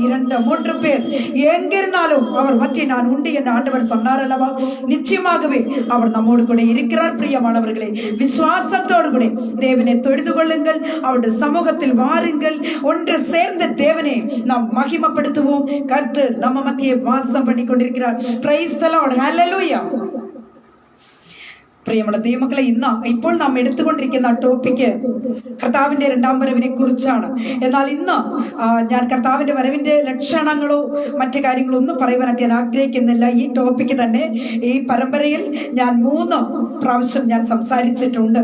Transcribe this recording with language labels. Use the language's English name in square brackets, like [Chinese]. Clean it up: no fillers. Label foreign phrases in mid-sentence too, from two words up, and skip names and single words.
[Tamil] 2-3 பேர் எங்கிருந்தாலும் அவர் மத்திய நான் உண்டு என்று ஆண்டவர் சொன்னார் அல்லவா? நிச்சயமாகவே அவர் நம்மோடு கூட இருக்கிறார். பிரியமானவர்களே, விசுவாசத்தோடு கூட தேவனை தொழுது கொள்ளுங்கள், அவருடைய சமூகத்தில் வாருங்கள். ஒன்று சேர்ந்த தேவனை நாம் மகிமைப்படுத்துவோம். கர்த்தர் நம்ம மத்தியே வாசம் பண்ணி கொண்டிருக்கிறார். [English] Praise the Lord. [Malayalam] ഹല്ലേലൂയ. പ്രിയമുള്ള ദൈവമക്കളെ, ഇപ്പോൾ നാം എടുത്തുകൊണ്ടിരിക്കുന്ന ടോപ്പിക്ക് കർത്താവിന്റെ 2-ാം വരവിനെ കുറിച്ചാണ്. എന്നാൽ ഇന്ന് ഞാൻ കർത്താവിന്റെ വരവിന്റെ ലക്ഷണങ്ങളോ മറ്റു കാര്യങ്ങളോ ഒന്നും പറയുവാനായിട്ട് ഞാൻ ആഗ്രഹിക്കുന്നില്ല. ഈ ടോപ്പിക്ക് തന്നെ ഈ പരമ്പരയിൽ ഞാൻ 3 പ്രാവശ്യം ഞാൻ സംസാരിച്ചിട്ടുണ്ട്.